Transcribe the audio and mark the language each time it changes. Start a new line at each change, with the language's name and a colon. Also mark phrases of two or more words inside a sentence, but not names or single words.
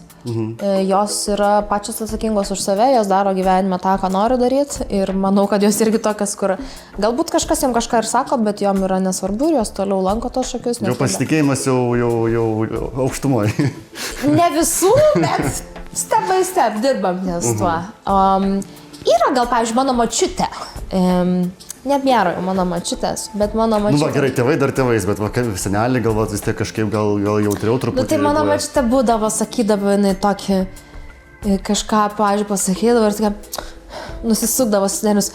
Lithuanian: Jos yra pačios atsakingos už save, jos daro gyvenime tą, ką nori daryti. Ir manau, kad jos irgi tokias, kur galbūt kažkas jam kažką ir sako, bet jom yra nesvarbu ir jos toliau lanko tos šokius. Jau pasitikėjimas jau aukštumoje. Ne visų, bet
English: step by step
Lithuanian: dirbam ties tuo. Yra gal, pavyzdžiui, mano močiutė. Nebėra jau mano močiutės, bet mano močiutė... Nu, va, gerai, tėvai dar tėvais, bet va, senelį galvot vis tiek kažkaip gal jautriau truputį. Nu, tai mano močiutė būdavo, sakydavo, jinai tokį kažką, pavyzdžiui, pasakydavo ir tokia nusisukdavo senelius.